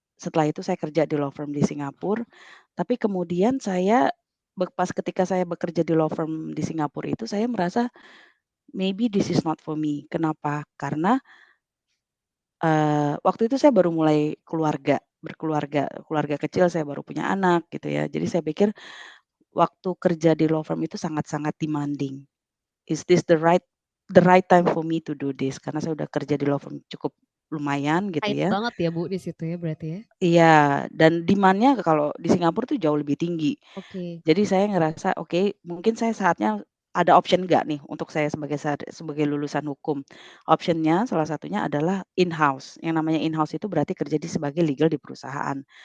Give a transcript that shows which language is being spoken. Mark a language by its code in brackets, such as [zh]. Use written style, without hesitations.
[id] Setelah itu saya kerja di law firm di Singapura, tapi kemudian pas ketika saya bekerja di law firm di Singapura itu saya merasa, [en] maybe this is not for me. [id] Kenapa? Karena, waktu itu saya baru mulai keluarga kecil, saya baru punya anak gitu ya. Jadi saya pikir waktu kerja di law firm itu sangat-sangat demanding. [en] Is this the right time for me to do this? [id] Karena saya udah kerja di law firm cukup lumayan gitu Tight banget ya Bu di situ ya berarti ya. Iya, dan demand-nya kalau di Singapura tuh jauh lebih tinggi. Oke. Jadi saya ngerasa, oke, mungkin saya saatnya ada option nggak nih untuk saya sebagai lulusan hukum. Optionnya salah satunya adalah in-house. Yang namanya in-house itu berarti kerja sebagai legal di perusahaan.